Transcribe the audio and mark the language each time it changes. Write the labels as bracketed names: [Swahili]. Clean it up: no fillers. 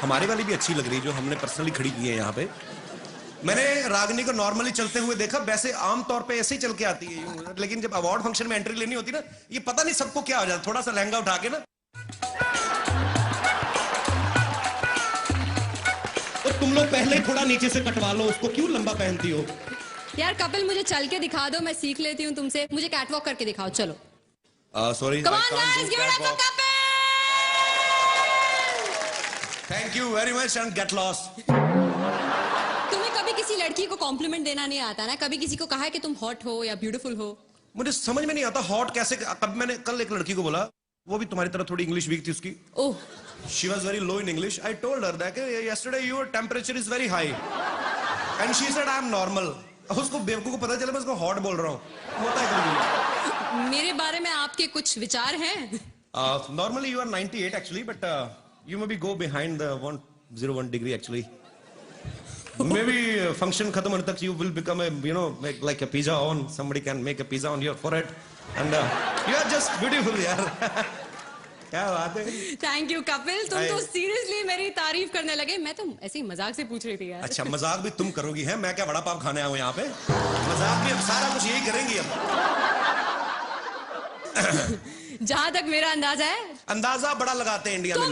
[Hindi] हमारी वाली भी अच्छी लग रही है जो हमने पर्सनली खड़ी की है यहाँ पे। मैंने रागिनी को नॉर्मली चलते हुए देखा, वैसे आमतौर पे ऐसे ही चल के आती है, लेकिन जब अवार्ड फंक्शन में एंट्री लेनी होती ना, ये पता नहीं सबको क्या हो जाता है। थोड़ा सा लहंगा उठा के ना, तो तुम लोग पहले थोड़ा नीचे से कटवा लो उसको, क्यों लंबा पहनती हो? यार कपिल, मुझे चल के दिखा दो, मैं सीख लेती हूँ तुमसे। मुझे कैटवॉक करके दिखाओ, चलो। Sorry. [English] Come on guys, give it up for Kapil! Thank you very much and get lost. [Hindi] तुम्हें कभी किसी लड़की को कॉम्प्लीमेंट देना नहीं आता ना? कभी किसी को कहा है कि तुम हॉट हो या ब्यूटीफुल हो? मुझे समझ में नहीं आता हॉट कैसे। कब मैंने कल एक लड़की को बोला, वो भी तुम्हारी तरह थोड़ी इंग्लिश वीक थी उसकी। ओह। [English] She was very low in English. I told her that yesterday your temperature is very high, and she said I am normal. [Hindi] उसको बेवकूफ को पता चला मैं उसको हॉट बोल रहा हूँ। होता है कभी। मेरे बारे में आपके कुछ विचार हैं? [English] Normally you are 98 actually, but you maybe go behind the 101 degree actually. Maybe function [Hindi] खत्म होने तक [English] you will become a like a pizza on. Somebody can make a pizza on your forehead, and you are just beautiful यार। [Hindi] क्या बात है। Thank you Kapil, तुम तो seriously मेरी तारीफ करने लगे। मैं तो ऐसे ही मजाक से पूछ रही थी यार। अच्छा, मजाक भी तुम करोगी हैं? मैं क्या वड़ा पाव खाने आया हूँ यहाँ पे? मजाक भी अब सारा कुछ यही करेंगी अब। जहाँ तक मेरा अंदाजा है, अंदाजा बड़ा लगाते हैं इंडिया में लोग।